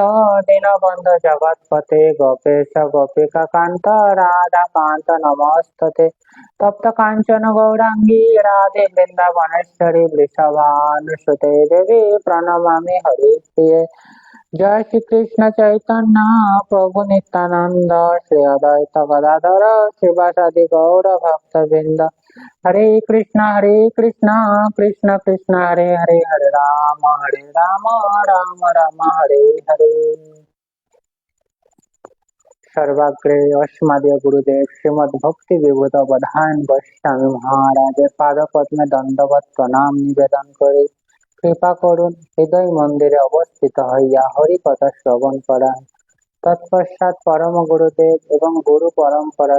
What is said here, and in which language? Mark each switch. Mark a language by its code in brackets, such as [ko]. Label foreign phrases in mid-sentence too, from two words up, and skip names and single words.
[sa] दीनबन्धु जगत्पते गोपेश गोपिकान्त राधाकान्त नमोस्तुते तप्त काञ्चन गौराङ्गी राधे वृन्दावनेश्वरी वृषभानुसुते देवी प्रणमामि हरिप्रिये जय श्री कृष्ण चैतन्य प्रभु नित्यानंद श्री अद्वैत गदाधर शिवासादि गौर भक्त वृंद हरे कृष्ण कृष्ण कृष्ण हरे हरे हरे राम राम राम हरे हरे [bn] সর্বাগ্রে অস্মদীয় গুরুদেব শ্রীমদ্ ভক্তি বিভূত প্রধান গোস্বামী মহারাজ পাদ পদ্মে দণ্ডবত প্রণাম নিবেদন করে কৃপা করুন হৃদয় মন্দিরে অবস্থিত হইয়া হরিকথা শ্রবণ করান তৎপশ্চাৎ পরম গুরুদেব এবং গুরু পরম্পরার